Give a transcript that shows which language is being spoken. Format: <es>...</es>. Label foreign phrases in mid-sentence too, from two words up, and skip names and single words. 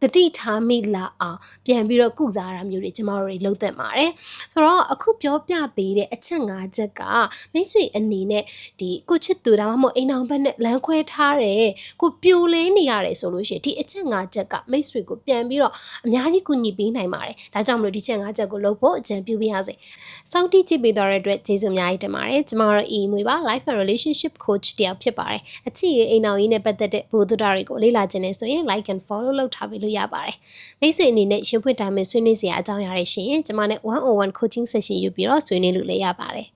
<my>တိထားမိလာအောင်ပြန်ပြီးတော့ကုစားတာမျိုးတွေကျမတို့တွေလုပ်သင့်ပါတယ်ဆိုတော့အခုပြောပြပေးတဲ့အချက်၅ချက်ကမိတ်ဆွေအနေနဲ့ဒီကို ချစ်သူဒါမှမဟုတ်အိမ်အောင်ဘက်နဲ့လမ်းခွဲထားတယ်ကိုပြိုလဲနေရတယ်ဆိုလို့ရှိရင်ဒီအချက်၅ချက်ကမိတ်ဆွေကိုပြန်ပြီးတော့အများကြီးကူညီပေးနိုင်ပါတယ်ဒါကြောင့်မလို့ဒီချက်၅ချက်ကိုလုပ်ဖို့အကြံပြုပေးရစေစောင့်တိကြည့်ပေးသွားတဲ့အတွက်ကျေးဇူးအများကြီးတင်ပါတယ်ကျမတို့အီမွေပါ</my> <en>life and relationship coach</en> <my>တယောက်ဖြစ်ပါတယ်အချစ်ရေးအိမ်အောင်ရေးနဲ့ပတ်သက်တဲ့ဘုဒ္ဓတာတွေကိုလေ့လာခြင်းနဲ့ဆိုရင်</my> <en>like and follow</en> <my>လုပ်ထားပေးလို့ရပါတယ်မိတ်ဆွေအနေနဲ့ရှင်ဖွင့်တိုင်းမှာဆွေးနွေးစရာအကြောင်းအရာတွေရှိရင်ကျွန်မနဲ့101</my> <en>coaching session</en> <my>ယူပြီးတော့ဆွေးနွေးလို့လည်းရပါတယ်</my>